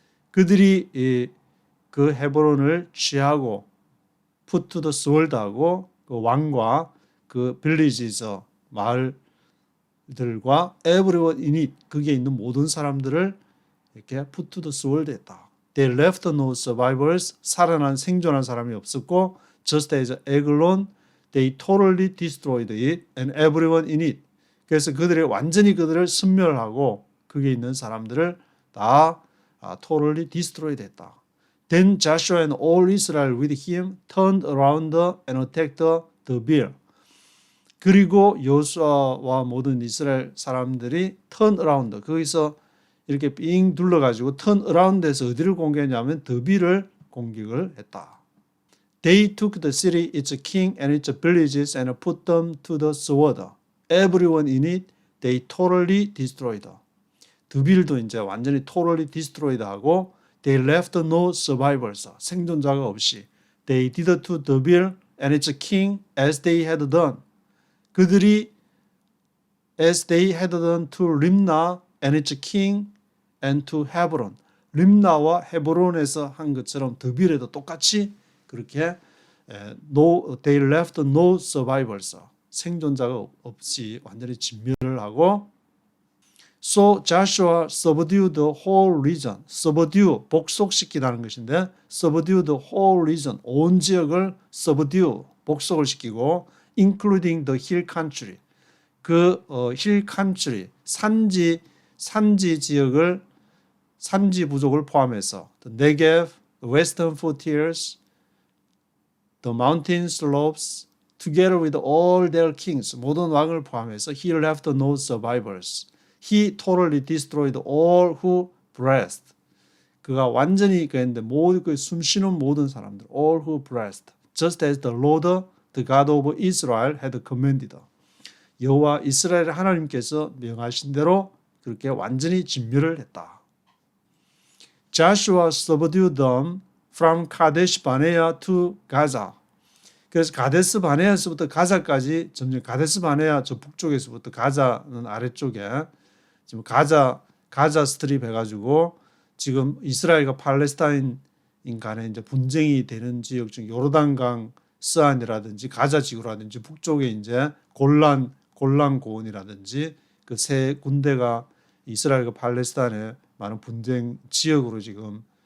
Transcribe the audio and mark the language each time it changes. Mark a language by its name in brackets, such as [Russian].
[Korean] 그들이 그 헤브론을 취하고 [English] put to the sword [Korean] 하고 그 왕과 그 villages 마을들과 [English] everyone in it [Korean] 거기에 있는 모든 사람들을 이렇게 put to the sword 했다. [English] They left no survivors. [Korean] 생존한 사람이 없었고 [English] just as Eglon they totally destroyed it and everyone in it. [Korean] 그래서 완전히 그들을 섬멸하고 거기에 있는 사람들을 다 [English] totally destroyed [Korean] 했다. [English] Then Joshua and all Israel with him turned around and attacked the Beer. [Korean] 그리고 여호수아와 모든 이스라엘 사람들이 [English] 턴 어라운드 [Korean] 거기서 이렇게 삥 둘러가지고 턴 어라운드에서 어디를 공격했냐면 더비를 공격을 했다. [English] They took the city, its king and its villages and put them to the sword. Everyone in it they totally destroyed. [Korean] 드빌도 이제 완전히 [English] totally destroyed 하고 they left no survivors. [Korean] 생존자가 없이 [English] they did to Debir and its king as they had done. 그들이 as they had done to Rimna and its king and to Hebron. [Korean] 림나와 헤브론에서 한 것처럼 드빌에도 똑같이 그렇게 [English] they left no survivors. [Korean] 생존자가 없이 완전히 진멸을 하고 [English] So Joshua subdued the whole region. subdue [Korean] 복속시키다는 것인데 [English] subdue the whole region [Korean] 온 지역을 [English] subdue [Korean] 복속을 시키고 [English] including the hill country 그 hill country [Korean] 산지 지역을 산지 부족을 포함해서 [English] the Negev, the western frontiers, the mountain slopes, together with all their kings [Korean] 모든 왕을 포함해서 [English] he left no survivors. He totally destroyed all who breathed. [Korean] 그가 완전히 그랬는데 모든 그 숨쉬는 모든 사람들, [English] all who breathed, just as the Lord, the God of Israel, had commanded. [Korean] 여호와 이스라엘 하나님께서 명하신 대로 그렇게 완전히 진멸을 했다. [English] Joshua subdued them from Kadesh Barnea to Gaza. [Korean] 그래서 가데스 바네아에서부터 가자까지 점점 가데스 바네아 저 북쪽에서부터 가자는 아래쪽에 지금 가자 스트립 해가지고 지금 이스라엘과 팔레스타인 간에 이제 분쟁이 되는 지역 중 요르단강 서안이라든지 가자 지구라든지 북쪽에 이제 골란 고원이라든지 그 세 군대가 이스라엘과 팔레스타인의 많은 분쟁 지역으로 지금